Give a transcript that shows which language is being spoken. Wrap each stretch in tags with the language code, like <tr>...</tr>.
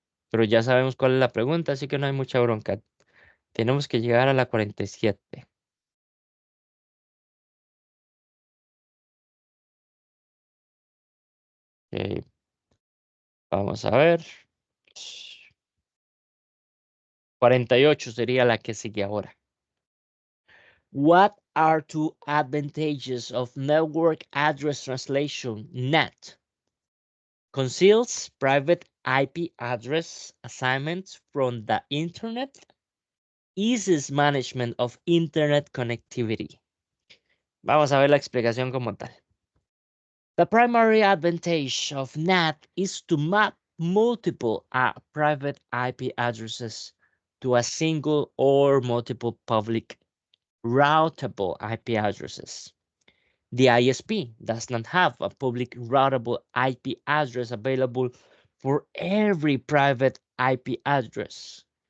<es>Pero ya sabemos cuál es la pregunta, así que no hay mucha bronca. Tenemos que llegar a la 47. Ok, vamos a ver. 48 sería la que sigue ahora.</es> <en>What are two advantages of network address translation NAT? Conceals private IP address assignments from the internet, eases management of internet connectivity.</en> <es>Vamos a ver la explicación como tal.</es> <en>The primary advantage of NAT is to map multiple private IP addresses to a single or multiple public routable IP addresses. The ISP does not have a public routable IP address available for every private IP address.</en>